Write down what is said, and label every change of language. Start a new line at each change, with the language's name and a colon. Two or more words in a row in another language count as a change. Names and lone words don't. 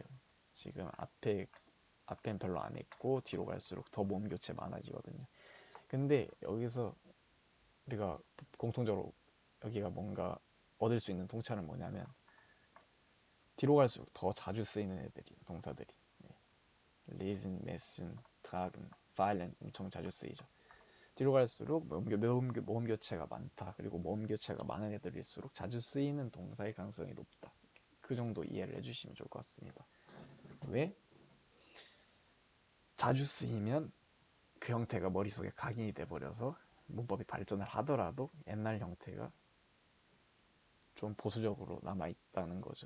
Korean: 지금 앞엔 별로 안 했고 뒤로 갈수록 더 모음 교체 많아지거든요. 근데 여기서 우리가 공통적으로 여기가 뭔가 얻을 수 있는 통찰은 뭐냐면 뒤로 갈수록 더 자주 쓰이는 애들이에요. 동사들이. 네.
German: lesen, messen, tragen, fallen
Korean: 엄청 자주 쓰이죠. 뒤로 갈수록 모음 교체가 많다. 그리고 모음 교체가 많은 애들일수록 자주 쓰이는 동사의 가능성이 높다. 그 정도 이해를 해주시면 좋을 것 같습니다. 왜? 자주 쓰이면 그 형태가 머릿속에 각인이 돼버려서 문법이 발전을 하더라도 옛날 형태가 좀 보수적으로 남아있다는 거죠.